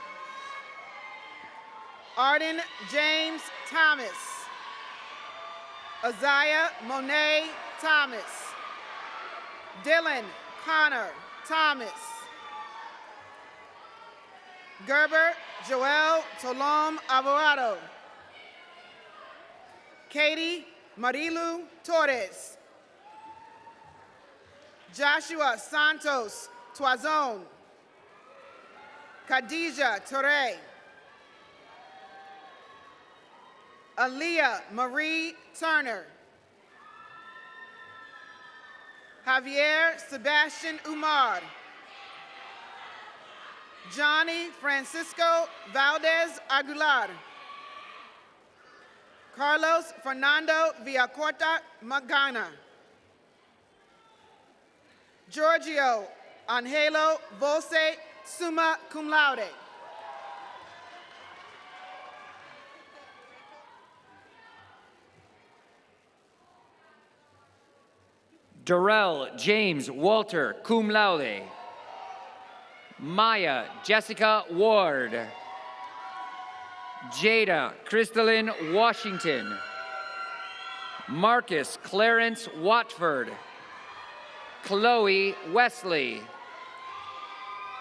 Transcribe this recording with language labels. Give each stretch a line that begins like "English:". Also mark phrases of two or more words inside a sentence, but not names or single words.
English: Arden James Thomas. Isaiah Monet Thomas. Dylan Connor Thomas. Gerber Joel Tolom Alvarado. Katie Marilu Torres. Joshua Santos Toison. Khadija Torre. Aaliyah Marie Turner. Javier Sebastian Umar. Johnny Francisco Valdez Aguilar. Carlos Fernando Villacorta Magana. Giorgio Angelo Volse,
Latin: summa cum laude.
English: Darrell James Walter,
Latin: cum laude.
English: Maya Jessica Ward. Jada Crystalline Washington. Marcus Clarence Watford. Chloe Wesley.